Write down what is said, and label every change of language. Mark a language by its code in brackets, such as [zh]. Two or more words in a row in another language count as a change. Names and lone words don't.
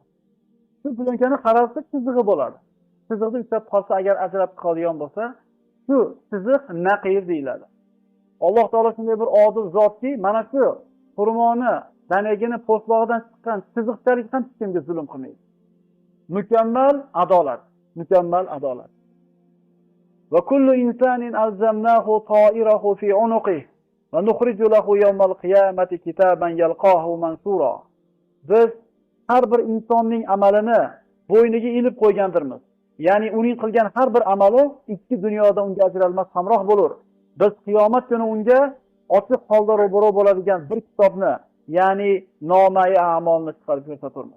[uz] Shu plyonkani qaralsa chizig'i bo'ladi. Chiziqni ushlab qolsa, agar ajrab qolgan bo'lsa, shu chiziq naqir deyiladi. Alloh taolo shunday bir odil zotki, mana shu xurmoni danagini po'stlog'idan chiqqan chiziqchalik ham hech kimga zulm qilmaydi. Mukammal adolat, mukammal adolat. [ar] وكل إنسان ألزمناه طائره في عنقه ونخرج له يوم القيامة كتابا يلقاه منشورا. [uz] Biz har bir insonning amalini bo'yniga ilib qo'ygandirmiz. Ya'ni uning qilgan har bir amali ikki dunyoda unga ajralmas hamroh bo'lur. Biz qiyomat kuni unga ochiq holda ro'baro bo'ladigan bir kitobni, ya'ni nomai a'molni chiqarib ko'rsaturmiz.